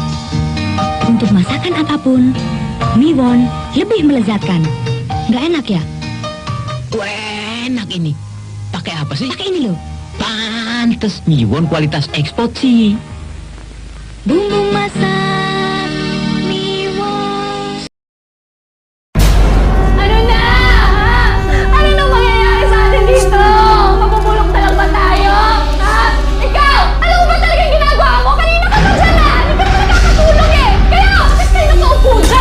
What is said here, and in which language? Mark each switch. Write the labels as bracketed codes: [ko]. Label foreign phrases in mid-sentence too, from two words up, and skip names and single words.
[id] Untuk masakan apapun, Miwon lebih melezatkan. Nggak enak ya? Wah, enak ini. Pakai apa sih? Pakai ini loh. Pantes Miwon kualitas ekspor sih. Bumbu masak Miwon. [tl] Ano na? Ano na mangyayari sa atin dito? Mapupulong na lang ba tayo? Ha? Ikaw! Ano ba talagang ginagawa mo? Kanina ka pa dyan na! Hindi ka naman nakakatulong eh! Kaya, bakit kayo nakaupo dyan?